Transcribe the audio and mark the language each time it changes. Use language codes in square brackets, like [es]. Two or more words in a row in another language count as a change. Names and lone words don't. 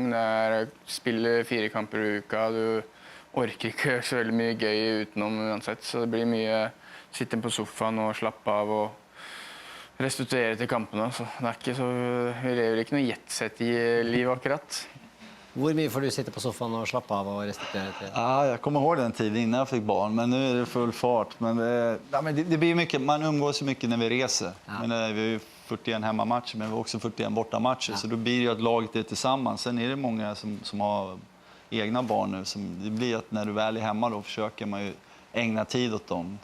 [no] Jeg spiller 4 kamper i uka, du orker ikke så veldig mye gøy utenom uansett, så det blir mye sitte på sofaen og slappe av og restituere til kampene, så det er ikke så, vi lever ikke noe jetset i liv akkurat. Hvor mye får du sitte på sofaen og slappe av og restituere til? [sv] Ja, jag kommer ihåg den tiden innan jag fick barn, men nu är det full fart. Men det blir mycket, man umgås så mycket när vi reser. Ja. Men vi har ju 41 hemmamatcher, men vi har också 41 bortamatcher. Så då blir det att laget är tillsammans. Sen är det många som har egna barn nu. Det blir att när du väl är hemma då försöker man ju ägna tid åt dem.